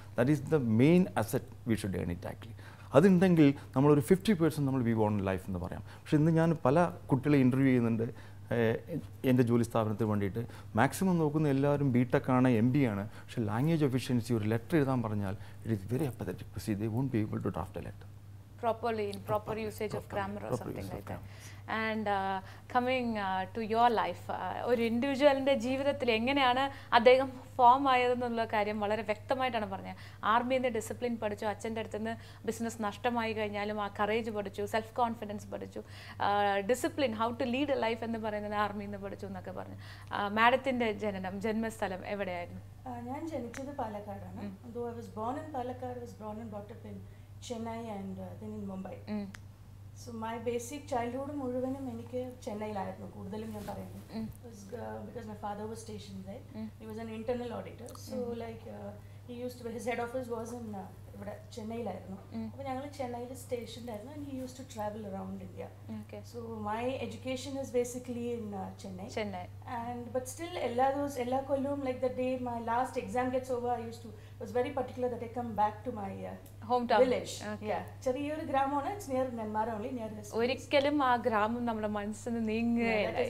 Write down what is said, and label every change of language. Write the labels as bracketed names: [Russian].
[English] That is the main asset we should earn it actually. [Malayalam] അതുണ്ടെങ്കിൽ നമ്മളൊരു 50% നമ്മൾ V von life എന്ന് പറയാം. പക്ഷേ ഇന്ന് ഞാൻ പല കുട്ടികളെ ഇൻ്റർവ്യൂ ചെയ്യുന്നുണ്ട് എൻ്റെ ജോലി സ്ഥാപനത്തിന് വേണ്ടിയിട്ട്. മാക്സിമം നോക്കുന്ന എല്ലാവരും BTech ആണ്, MBA ആണ്. പക്ഷേ ലാംഗ്വേജ് എഫിഷ്യൻസി ഒരു ലെറ്റർ എഴുതാൻ പറഞ്ഞാൽ [English] It is very apathetic. See they won't be able to draft a letter properly in proper usage of grammar or something like that. And coming to your life, [Malayalam] ഒരു ഇൻഡിവിജ്വലിൻ്റെ ജീവിതത്തിൽ എങ്ങനെയാണ് അദ്ദേഹം form ആയതെന്നുള്ള കാര്യം വളരെ വ്യക്തമായിട്ടാണ് പറഞ്ഞത്. ആർമിയിൽ നിന്ന് ഡിസിപ്ലിൻ പഠിച്ചു, അച്ഛൻ്റെ അടുത്ത് നിന്ന് ബിസിനസ് നഷ്ടമായി കഴിഞ്ഞാലും ആ കറേജ് പഠിച്ചു, സെൽഫ് കോൺഫിഡൻസ് പഠിച്ചു, discipline, how to lead A life എന്ന് പറയുന്നത് ആർമിയിൽ നിന്ന് പഠിച്ചു എന്നൊക്കെ പറഞ്ഞു. മാഡത്തിൻ്റെ ജന്മസ്ഥലം എവിടെയായിരുന്നു? ഞാൻ ജനിച്ചത് പാലക്കാടാണ്. [English] Though I was born in Palakkad, I was born and brought up in Chennai and then in Mumbai. So my basic childhood [Malayalam] മുഴുവനും എനിക്ക് ചെന്നൈയിലായിരുന്നു കൂടുതലും ഞാൻ പറയുന്നത്. [English] Because my father was stationed there. He was an internal auditor. So like he used to, his head office was in [Malayalam] ഇവിടെ ചെന്നൈയിലായിരുന്നു. അപ്പോൾ ഞങ്ങൾ ചെന്നൈയിൽ സ്റ്റേഷൻഡ് ആയിരുന്നു. [English] And he used to travel around India. So my education is basically in Chennai. And but still [Malayalam] എല്ലാ കൊല്ലവും [English] like the day my last exam gets over, I was very particular that I come back to my hometown [Malayalam] village. ചെറിയൊരു ഗ്രാമമാണ്. [English] It's near Nenmara only, near this. [Malayalam] ഒരിക്കലും ആ ഗ്രാമം നമ്മുടെ മനസ്സിൽ നിന്ന് നീങ്ങുകയില്ല.